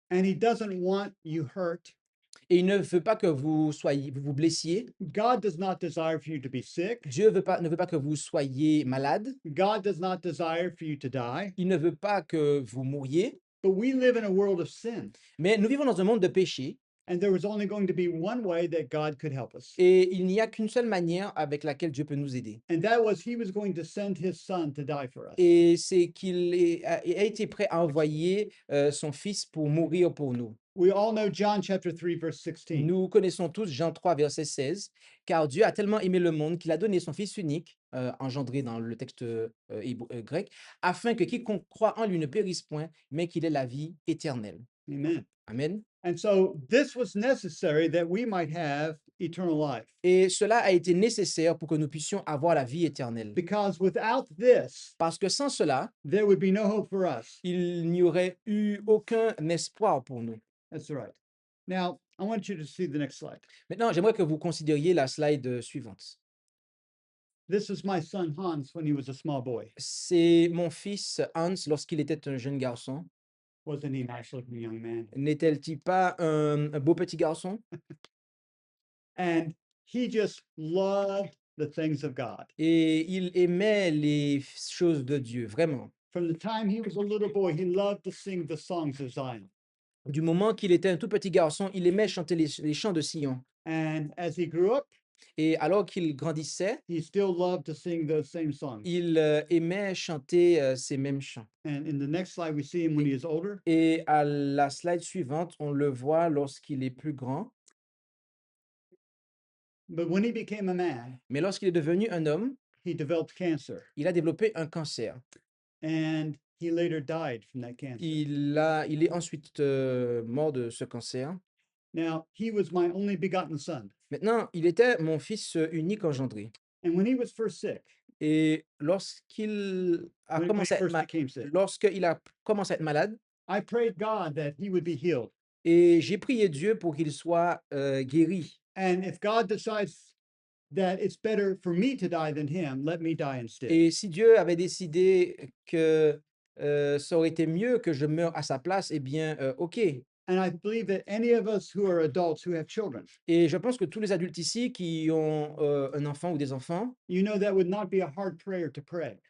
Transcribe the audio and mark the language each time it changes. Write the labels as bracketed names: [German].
[English] And He doesn't want you hurt. [French] Et il ne veut pas que vous vous blessiez. [English] God does not desire for you to be sick. [French] Dieu ne veut pas que vous soyez malade. [English] God does not desire for you to die. [French] Il ne veut pas que vous mouriez. [English] But we live in a world of sin. [French] Mais nous vivons dans un monde de péché. [English] And there was only going to be one way that God could help us. [French] Et il n'y a qu'une seule manière avec laquelle Dieu peut nous aider. [English] And that was He was going to send His Son to die for us. [French] Et c'est qu'il a été prêt à envoyer son Fils pour mourir pour nous. [English] We all know John chapter 3, verse 16. [French] Nous connaissons tous Jean 3, verset 16, car Dieu a tellement aimé le monde qu'il a donné son Fils unique, engendré dans le texte grec, afin que quiconque croit en lui ne périsse point, mais qu'il ait la vie éternelle. [English] Amen. [French] Amen. [English] And so this was necessary that we might have eternal life. [French] Et cela a été nécessaire pour que nous puissions avoir la vie éternelle. [English] Because without this, [French] Parce que sans cela, [English] there would be no hope for us. [French] il n'y aurait eu aucun espoir pour nous. [English] That's right. Now, I want you to see the next slide. [French] Maintenant, j'aimerais que vous considériez la slide suivante. [English] This is my son Hans when he was a small boy. [French] C'est mon fils Hans lorsqu'il était un jeune garçon. [English] Wasn't he a nice looking young man? [French] N'était-il pas un beau petit garçon? [English] And he just loved the things of God. [French] Et il aimait les choses de Dieu, vraiment. [English] From the time he was a little boy, he loved to sing the songs of Zion. [French] Du moment qu'il était un tout petit garçon, il aimait chanter les chants de Sion. [English] And as he grew up, [French] Et alors qu'il grandissait, [English] he still loved to sing those same songs. [French] il aimait chanter ces mêmes chants. [English] And in the next slide, we see him when he is older. [French] Et à la slide suivante, on le voit lorsqu'il est plus grand. [English] But when he became a man, [French] Mais lorsqu'il est devenu un homme, [English] he developed cancer. [French] il a développé un cancer. [English] And he later died from that cancer. [French] Il est ensuite mort de ce cancer. [English] Now, he was my only begotten son. [French] Maintenant, il était mon fils unique engendré. [English] And when he was first sick, [French] Et lorsqu'il a [English] when he [French] commencé à être [English] first became sick, [French] lorsqu'il a commencé à être malade, [English] I prayed God that he would be healed. [French] et j'ai prié Dieu pour qu'il soit guéri. [English] And if God decides that it's better for me to die than him, let me die instead. [French] Et si Dieu avait décidé que ça aurait été mieux que je meure à sa place, eh bien, OK. [English] And I believe that any of us who are adults who have children, [French] Et je pense que tous les adultes ici qui ont un enfant ou des enfants, [English] you know that would not be a hard prayer to pray.